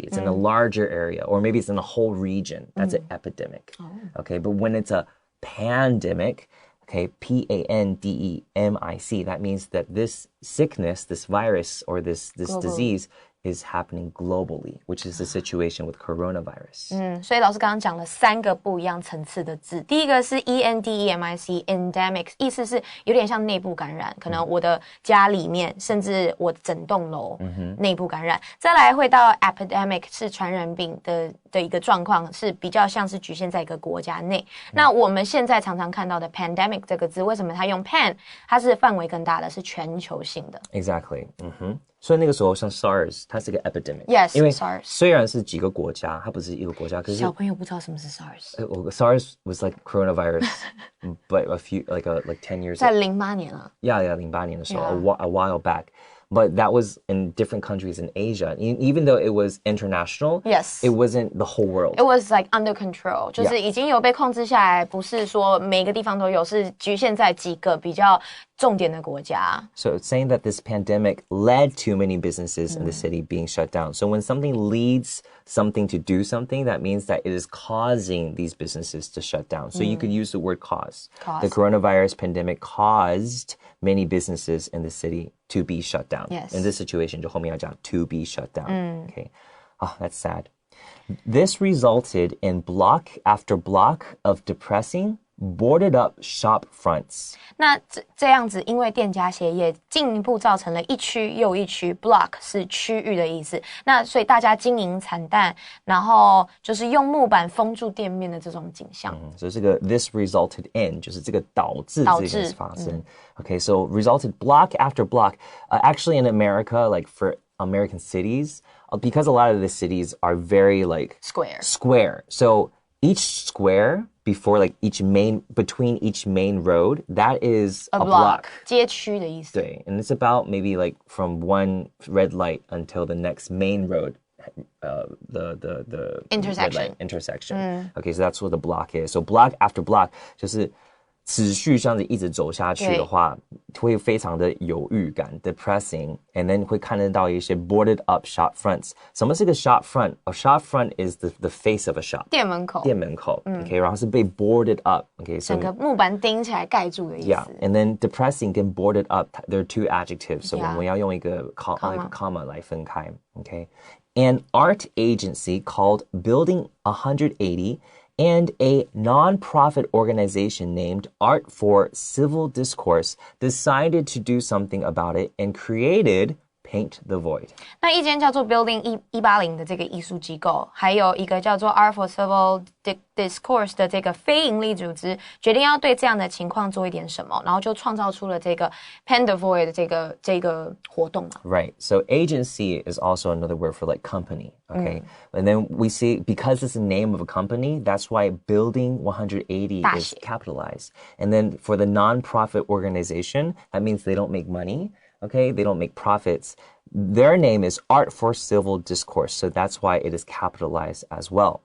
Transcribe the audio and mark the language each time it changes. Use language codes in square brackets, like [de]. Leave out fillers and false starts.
[en] It's in a larger area, or maybe it's in a whole region. That's an epidemic. Okay, but when it's a pandemic, okay, pandemic, that means that this sickness, this virus, or this disease is happening globally, which is the situation with coronavirus. [zh] 所以老师刚刚讲了3个不一样层次的字。第一个是 endemic, endemic， 意思是有点像内部感染，可能我的家里面，甚至我整栋楼内部感染。再来会到 epidemic， 是传染病的的一个状况是比较像是局限在一个国家内。那我们现在常常看到的 pandemic 这个字，为什么它用 pan？它是范围更大的，是全球性的。 [en] Exactly. [zh] 所以那个时候像 SARS 它是个 epidemic. [en] Yes, [zh] 因为 [en] SARS [zh] 虽然是几个国家，它不是一个国家，可是小朋友不知道什么是 SARS。 [en] SARS was like coronavirus, but a few like 10 years. [zh] 在08年啊。 [en] Yeah, [zh] 08年的时候 [en] a while back. But that was in different countries in Asia. Even though it was international, Yes. it wasn't the whole world. It was like under control. [zh] 就是已经有被控制下来，不是说每个地方都有，是局限在几个比较重点的国家。 [en] So it's saying that this pandemic led to many businesses in the city being shut down. So when something leads something to do something, that means that it is causing these businesses to shut down. So you could use the word cause. The coronavirus pandemic caused many businesses in the city to be shut down. Yes. In this situation, [zh] 就后面要讲 [en] to be shut down. Okay. That's sad. This resulted in block after block of depressing, boarded up shop fronts. [zh] 那这样子，因为店家歇业，进一步造成了一区又一区 ，block 是区域的意思。那所以大家经营惨淡，然后就是用木板封住店面的这种景象。所以这个 [en] this resulted in [zh] 就是这个导致这件事发生。 [en] Okay, so resulted block after block. Actually, in America, like for American cities, because a lot of the cities are very like square. So each square before like between each main road, that is a block. [zh] 街区的意思。对 [en] and it's about maybe like from one red light until the next main road. The intersection. Okay, so that's what the block is. So block after block [zh] 就是持续这样子一直走下去的话，会非常的有郁感 [en] depressing, and then [zh] 会看得到一些 [en] boarded up shop fronts. [zh] 什么是个 [en] shop front? A shop front is the face of a shop. [zh] 店门口。 Okay, 然后是被 [en] boarded up. Okay, so [zh] 整个木板钉起来盖住的意思。 [en] Yeah, and then depressing [zh] 跟 [en] boarded up, they're two adjectives. [zh] So 我们要用一个 comma 来分开。 [en] Okay, an art agency called Building 180 and a non-profit organization named Art for Civil Discourse decided to do something about it and created Paint the Void. [zh] 那一间叫做 Building 180的这个艺术机构，还有一个叫做 Art for Civil Discourse 的这个非营利组织，决定要对这样的情况做一点什么，然后就创造出了这个 Paint the Void 的这个活动嘛。 [en] Right. So agency is also another word for like company. Okay. And then we see, because it's the name of a company, that's why Building 180 is capitalized. And then for the non-profit organization, that means they don't make money. Okay, they don't make profits. Their name is Art for Civil Discourse, so that's why it is capitalized as well.